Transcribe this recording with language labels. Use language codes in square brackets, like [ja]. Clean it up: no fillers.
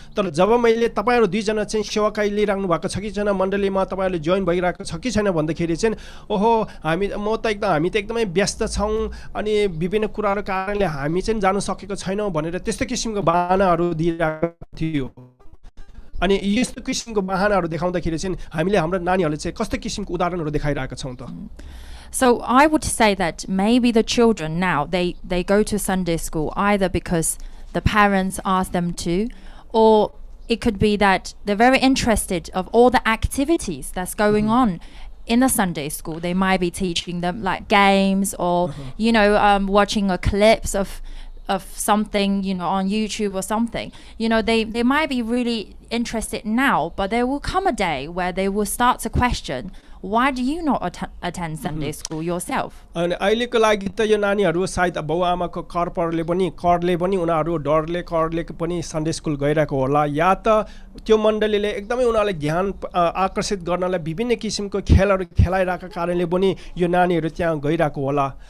[ne] तर जब मैले तपाईहरु 2 जना चाहिँ सेवाकाई लिइराख्नु भएको छ कि छैन, मण्डलीमा तपाईहरुले जोइन भइरहेको छ कि छैन भन्दाखेरि चाहिँ ओहो हामी त एकदमै व्यस्त छौं अनि विभिन्न कुराहरुको कारणले हामी चाहिँ जान सकेको छैनौं भनेर त्यस्तो किसिमको बहानाहरु दिइरहेको थियो। अनि यस्तो किसिमको बहानाहरु देखाउँदाखेरि चाहिँ हामीले हाम्रो नानीहरुले चाहिँ कस्तो किसिमको उदाहरणहरु देखाइरहेका छौं त। [en] So I would say that maybe the children now they go to Sunday school either because the parents ask them to, or it could be that they're very interested of all the activities that's going on in the Sunday school. They might be teaching them like games or watching a clips of something on YouTube or something. They might be really interested now, but there will come a day where they will start to question, why do you not attend Sunday school yourself? [ne] अनि अहिलेको लागि त यो नानीहरु सायद बाउआमाको करले पनि उनीहरु करले पनि सन्डे स्कुल गइरहेको होला, या त त्यो मण्डलीले एकदमै उनीहरुलाई ध्यान आकर्षित गर्नलाई विभिन्न किसिमको खेलहरु खेलाइरहेका कारणले पनि यो नानीहरु त्यहाँ गइरहेको होला।